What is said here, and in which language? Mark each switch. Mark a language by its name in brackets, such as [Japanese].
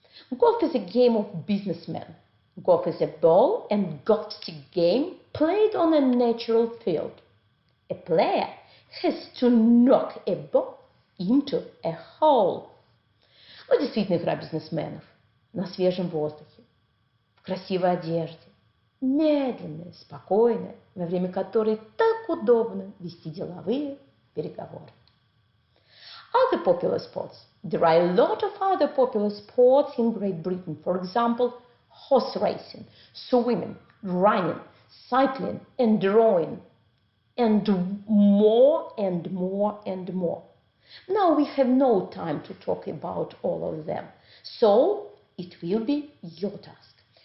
[English] Golf is a game of businessmen. Golf is a ball and golf stick game played on a natural field. A player has to knock a ball into a hole. [Russian] Действительно игра бизнесменов. На свежем воздухе, в красивой одежде, медленная, спокойная, во время которой так удобно вести деловые переговоры. [English] Other popular sports. There are a lot of other popular sports in Great Britain. For example, horse racing, swimming, running, cycling, and rowing, and more and more and more. Now we have no time to talk about all of them, so it will be your task.